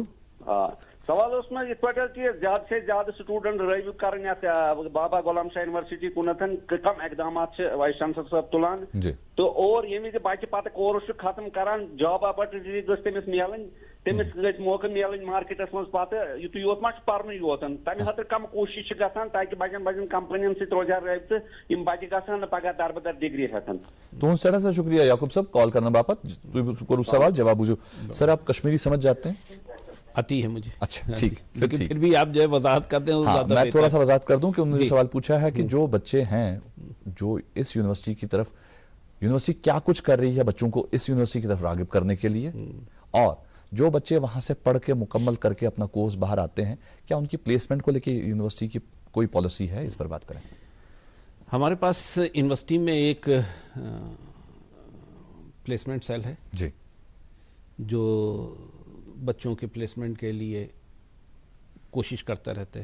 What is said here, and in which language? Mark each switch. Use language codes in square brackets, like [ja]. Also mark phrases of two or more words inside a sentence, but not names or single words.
[ks] सवाल उसमें इत पे कि ज्यादा से ज्यादा स्टूडेंट रवि कर बाबा गुलाम शाह यूनिवर्सिटी कुनथन कम इकदाम वाइस चांसलर साहब तुलान, तो और ये बच्चे पत कोर्स खत्म करान, [en] job opportunity [ks] गमिस मिलन, तमिस गई मौका मिलन मार्केटस मज पत यु योत मा पर्न योत तमें खतर कम कोशिश गसान ताकि बजन कंपनियन सत रोजा रबत यम बच्चे गसान पगह दरबदर डिग्री हेतन। तुम सर से शुक्रिया याकूब साहब कॉल करने बापत। करो सवाल जवाब बुझो। [ur] سر آپ کشمیری سمجھ جاتے ہیں? آتی ہے مجھے. اچھا، ٹھیک, لیکن پھر بھی آپ جو ہے وضاحت کرتے ہیں. ہاں، میں تھوڑا سا وضاحت کر دوں کہ انہوں نے سوال پوچھا ہے کہ جو بچے ہیں جو اس یونیورسٹی کی طرف، یونیورسٹی کیا کچھ کر رہی ہے بچوں کو اس یونیورسٹی کی طرف راغب کرنے کے لیے، اور جو بچے وہاں سے پڑھ کے مکمل کر کے اپنا کورس باہر آتے ہیں, کیا ان کی پلیسمنٹ کو لے کے یونیورسٹی کی کوئی پالیسی ہے؟ اس پر بات کریں. ہمارے پاس یونیورسٹی میں ایک پلیسمنٹ سیل ہے جی, جو بچوں کے پلیسمنٹ کے لیے کوشش کرتا رہتا ہے.